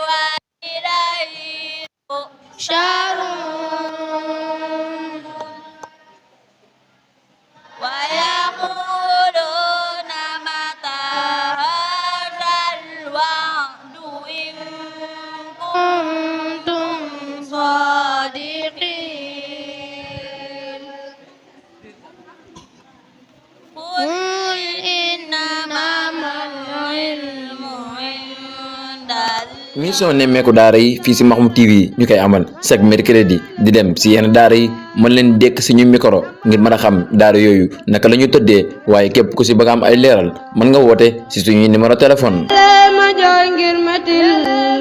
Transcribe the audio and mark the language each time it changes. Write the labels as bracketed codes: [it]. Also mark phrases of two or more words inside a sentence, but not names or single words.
[ar] وإليه تحشرون ويقولون متى هذا الوعد إن كنتم صادقين قل إنما العلم عند [wo] mission nemmeeku daara yi fii si Mahmoud TV ñu koy amal [fr] chaque mercredi [wo] di dem si yenn daara yi mën leen dékk suñu micro ngir mën a xam daara yooyu naka la ñu tëddee waaye képp ku si bëgg am ay leeral mën nga woote si suñuy [fr] numéro téléphone. [wo] ma jooy ngir matil